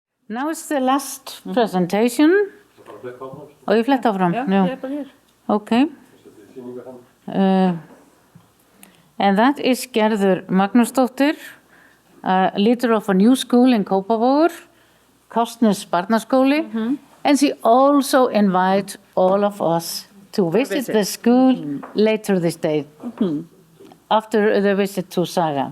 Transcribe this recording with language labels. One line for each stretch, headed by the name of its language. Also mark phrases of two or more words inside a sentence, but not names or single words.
English: Now is the last presentation.
Icelandic: Og ég fletta áfram. Já, ég bara hér.
English: Okay. And that is Gerður Magnúsdóttir, leader of a new school in Kópavogur, Kársness Barnaskóli, and she also invite all of us to visit the school later this day, after the visit to Saga.